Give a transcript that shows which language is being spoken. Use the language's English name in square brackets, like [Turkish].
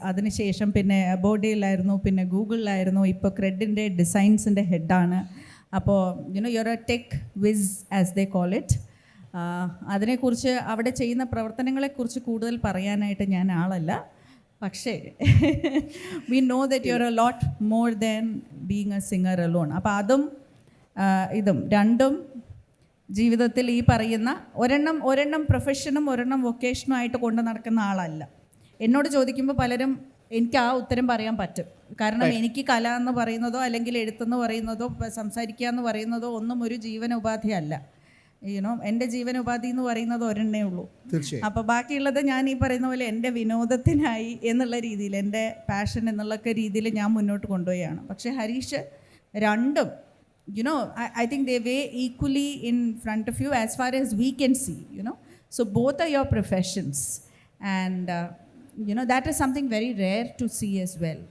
[Malayalam] അതിനുശേഷം പിന്നെ അബോഡയിലായിരുന്നു, പിന്നെ ഗൂഗിളിലായിരുന്നു, ഇപ്പോൾ ക്രെഡിൻ്റെ ഡിസൈൻസിൻ്റെ ഹെഡാണ്. [English] അപ്പോൾ you're a tech whiz as they call it. [Malayalam] അതിനെക്കുറിച്ച് അവിടെ ചെയ്യുന്ന പ്രവർത്തനങ്ങളെക്കുറിച്ച് കൂടുതൽ പറയാനായിട്ട് ഞാൻ ആളല്ല. [English] പക്ഷേ we know that you're a lot more than being a singer alone. [Malayalam] അപ്പോൾ അതും ഇതും രണ്ടും ജീവിതത്തിൽ ഈ പറയുന്ന ഒരെണ്ണം പ്രൊഫഷനും ഒരെണ്ണം വൊക്കേഷനും ആയിട്ട് കൊണ്ട് നടക്കുന്ന ആളല്ല. എന്നോട് ചോദിക്കുമ്പോൾ പലരും എനിക്ക് ആ ഉത്തരം പറയാൻ പറ്റും. കാരണം എനിക്ക് കല എന്ന് പറയുന്നതോ അല്ലെങ്കിൽ എഴുത്തെന്ന് പറയുന്നതോ സംസാരിക്കുക എന്ന് പറയുന്നതോ ഒന്നും ഒരു ജീവനോപാധിയല്ല. എൻ്റെ ജീവനോപാധി എന്ന് പറയുന്നത് ഒരെണ്ണേ ഉള്ളൂ. അപ്പോൾ ബാക്കിയുള്ളത് ഞാൻ ഈ പറയുന്ന പോലെ എൻ്റെ വിനോദത്തിനായി എന്നുള്ള രീതിയിൽ, എൻ്റെ പാഷൻ എന്നുള്ള രീതിയിൽ ഞാൻ മുന്നോട്ട് കൊണ്ടുപോവുകയാണ്. പക്ഷേ ഹരീഷ് രണ്ടും [English] I think they weigh equally in front of you as far as we can see, So both are your professions, and that is something very rare to see as well.